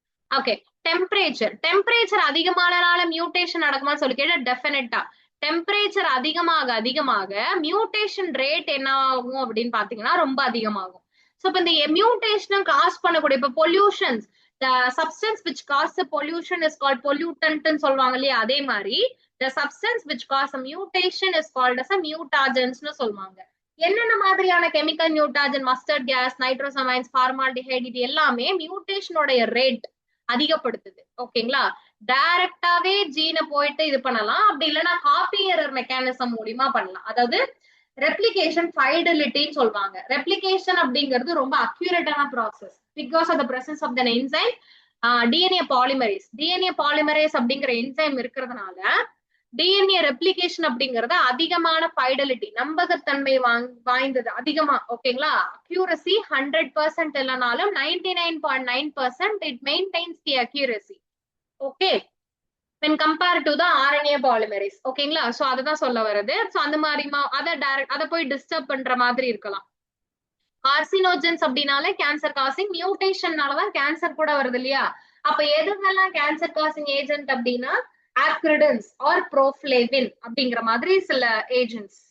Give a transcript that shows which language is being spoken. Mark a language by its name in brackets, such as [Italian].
[Tamil] Okay. Temperature அதிகமானனால mutation நடக்குமான்னு சொல்லி கேட்டா டெஃபினட்டா. டெம்பரேச்சர் அதிகமாக மியூட்டேஷன் ரேட் என்ன ஆகும் அப்படின்னு பாத்தீங்கன்னா ரொம்ப அதிகமாகும். சோ இப்ப இந்த மியூட்டேஷன் காஸ் பண்ணக்கூடிய இப்ப pollutions, [English] the substance which cause the pollution is called pollutant [Tamil] ன்னு சொல்லுவாங்க இல்லையா, அதே மாதிரி [English] the substance which cause a mutation is called as a mutagens [Tamil] ன்னு சொல்லுவாங்க. என்னென்ன மாதிரியான கெமிக்கல் மியூட்டாஜன், மஸ்டர்ட் கேஸ், நைட்ரோசமைன்ஸ், ஃபார்மால்டிஹைட், இது எல்லாமே மியூட்டேஷனோட ரேட் அதிகப்படுத்துது. ஓகேங்களா. டைரக்டாவே ஜீனை போயிட்டு இது பண்ணலாம், அப்படி இல்லைன்னா காப்பி எரர் மெக்கானிசம் மூலியமா பண்ணலாம். அதாவது ரெப்ளிகேஷன் ஃபைடலிட்டின்னு சொல்லுவாங்க. ரெப்ளிகேஷன் அப்படிங்கிறது ரொம்ப அக்யூரேட்டான process [English] because of the presence of the enzyme [Tamil] DNA polymerase அப்படிங்கிற என்சைம் இருக்கிறதுனால டிஎன்ஏ ரெப்ளிகேஷன் அப்படிங்கறது அதிகமான ஃபைடலிட்டி, நம்பகத்தன்மை வாய்ந்தது அதிகமா. ஓகேங்களா. அக்யூரசி 100% இல்லைனாலும் 99.9% [English] It maintains the accuracy. Okay, when compared to the RNA polymerase. [Tamil] ஓகேங்களா. சோ அதுதான் சொல்ல வருது. சோ அந்த மாதிரி அதை போய் டிஸ்டர்ப் பண்ற மாதிரி இருக்கலாம். கார்சினோஜன்ஸ் அப்படின்னாலே கேன்சர் காசிங், மியூட்டேஷன்னாலதான் கேன்சர் கூட வருது இல்லையா. அப்ப எதுங்கெல்லாம் கேன்சர் காசிங் ஏஜென்ட் அப்படின்னா ஆக்ரிடன்ஸ் ஆர் ப்ரோஃப்ளேவின் அப்படிங்கிற மாதிரி சில ஏஜென்ட்ஸ்.